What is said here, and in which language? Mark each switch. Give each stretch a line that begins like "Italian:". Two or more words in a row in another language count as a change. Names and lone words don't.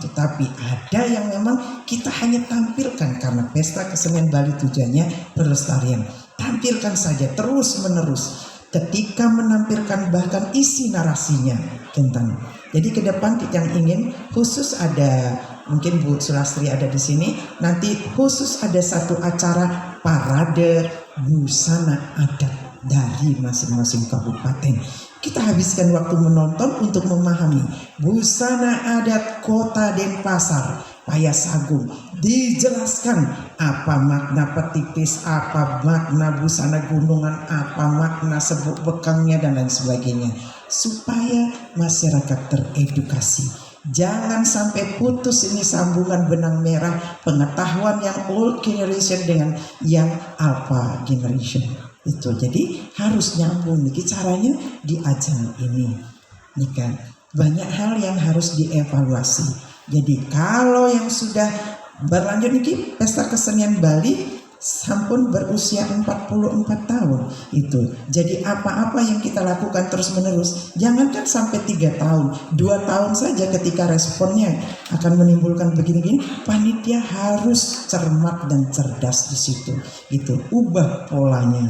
Indonesian: Tapi ada yang memang kita hanya tampilkan karena pesta kesenian Bali tujuannya pelestarian. Tampilkan saja terus menerus. Ketika menampilkan bahkan isi narasinya tentang. Jadi ke depan yang ingin khusus ada, mungkin Bu Sulastri ada di sini, nanti khusus ada satu acara parade busana adat dari masing-masing kabupaten. Kita habiskan waktu menonton untuk memahami busana adat Kota Denpasar, Payas Agung, dijelaskan apa makna petipis, apa makna busana gunungan, apa makna sebuk bekangnya dan lain sebagainya, supaya masyarakat teredukasi. Jangan sampai putus ini sambungan benang merah pengetahuan yang
English: old generation
Indonesian: dengan yang
English: alpha generation.
Indonesian: Itu jadi harus nyambung nih caranya di ajang ini. Nih kan banyak hal yang harus dievaluasi. Jadi kalau yang sudah berlanjut nih pesta kesenian Bali sampun berusia 44 tahun itu. Jadi apa-apa yang kita lakukan terus menerus, jangankan sampai 3 tahun, 2 tahun saja ketika responnya akan menimbulkan begini-gini, panitia harus cermat dan cerdas di situ. Itu ubah polanya.